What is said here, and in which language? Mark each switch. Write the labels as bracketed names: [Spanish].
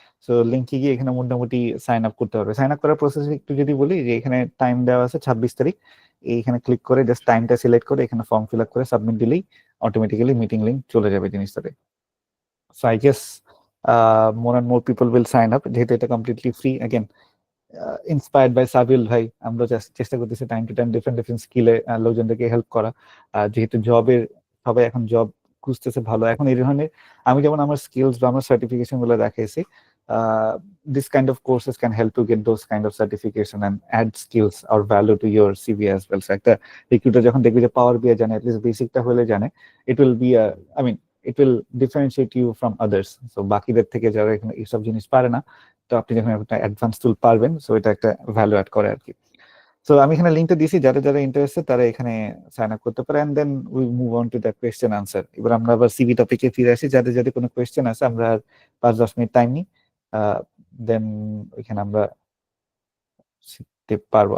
[Bangla] So লিঙ্কে গিয়ে এখানে মোটামুটি সাইন আপ করতে হবে। সাইন আপ করার প্রসেস একটু যদি বলি, যে এখানে টাইম দেওয়া আছে 26 তারিখ, এইখানে ক্লিক করে জাস্ট টাইমটা সিলেক্ট করে এখানে ফর্ম ফিল আপ করে সাবমিট দিলেই অটোমেটিক্যালি মিটিং লিঙ্ক চলে যাবে জিনিসটাতে। [English] So I guess more and more people will sign up, যেহেতু এটা completely free. Again inspired by [Bangla] সাবিল ভাই, আমরা চেষ্টা করতেছি time to time different different স্কিলে লোকজনদেরকে help করা। যেহেতু জবের সবাই এখন জব খুঁজতেছে ভালো, এখন এই ধরনের আমি যেমন আমার স্কিলস বা আমার সার্টিফিকেশন গুলো দেখাইছি, [English] this kind of courses can help you get those kind of certification and add skills or value to your CV as well. So [Bangla] একটা রিক্রুটার যখন দেখবে যে পাওয়ার বিআই জানে, [English] at least [Bangla] বেসিকটা হলে জানে, [English] it will be a, I mean it will differentiate you from others. [Bangla] So বাকিদের থেকে যারা এখানে এইসব জিনিস পারে না, তো আপনি যখন একটা অ্যাডভান্স টুল পারবেন, সো এটা একটা ভ্যালু অ্যাড করে আর কি। সো আমি এখানে লিঙ্কটা দিয়েছি, যারা যারা ইন্টারেস্টেড তারা এখানে সাইন আপ করতে পারে, [English] And then we move on to the question answer. [Bangla] এবার আমরা আবার সিভি টপিকে ফিরে আসি, যাদের যাদের কোনো কোয়েশ্চেন আছে, আমরা 5-10 মিনিট টাইম নিই, দেন ওইখানে আমরা শিখতে পারবো।